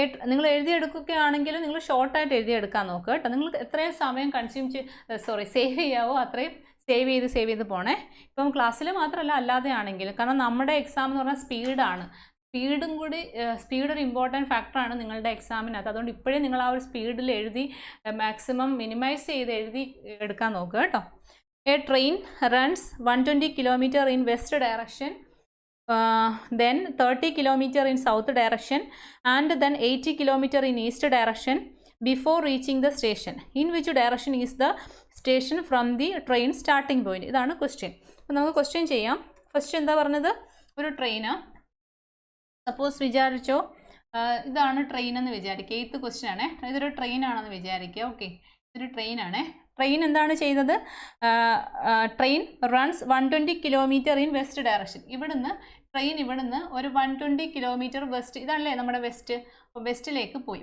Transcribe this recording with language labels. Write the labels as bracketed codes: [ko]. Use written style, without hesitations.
[ml] നിങ്ങൾ എഴുതിയെടുക്കുകയാണെങ്കിൽ നിങ്ങൾ ഷോർട്ടായിട്ട് എഴുതിയെടുക്കാൻ നോക്കുക കേട്ടോ. നിങ്ങൾ എത്രയും സമയം സേവ് ചെയ്യാവോ അത്രയും സേവ് ചെയ്ത് പോണേ. ഇപ്പം ക്ലാസ്സിൽ മാത്രമല്ല അല്ലാതെ ആണെങ്കിലും, കാരണം നമ്മുടെ എക്സാം എന്ന് പറഞ്ഞാൽ സ്പീഡാണ്. സ്പീഡും കൂടി സ്പീഡ് ഒരു ഇമ്പോർട്ടൻറ്റ് ഫാക്ടറാണ് നിങ്ങളുടെ എക്സാമിനകത്ത്. അതുകൊണ്ട് ഇപ്പോഴേ നിങ്ങൾ ആ ഒരു സ്പീഡിൽ എഴുതി മാക്സിമം മിനിമൈസ് ചെയ്ത് എഴുതി എടുക്കാൻ നോക്കുക കേട്ടോ. [en] A train runs 120 kilometre in west direction, then 30 kilometer in south direction and then 80 kilometer in east direction before reaching the station. In which direction is the station from the train starting point? [ml] ഇതാണ് question. അപ്പോൾ നമുക്ക് question ചെയ്യാം. First എന്താ പറഞ്ഞത്? ഒരു train suppose വിചാരിച്ചോ ഇതാണ് train എന്ന് വിചാരിക്കുക. 8th ക്വസ്റ്റ്യൻ ആണേ. ഇതൊരു ട്രെയിനാണെന്ന് വിചാരിക്കുക. ഓക്കെ, ഇതൊരു ട്രെയിനാണേ. ട്രെയിൻ എന്താണ് ചെയ്തത്? [en] Train runs 120 kilometre in west direction. [ml] ഇവിടുന്ന് ട്രെയിൻ ഇവിടുന്ന് ഒരു 120 കിലോമീറ്റർ വെസ്റ്റ്, ഇതല്ലേ നമ്മുടെ വെസ്റ്റ്, അപ്പോൾ വെസ്റ്റിലേക്ക് പോയി.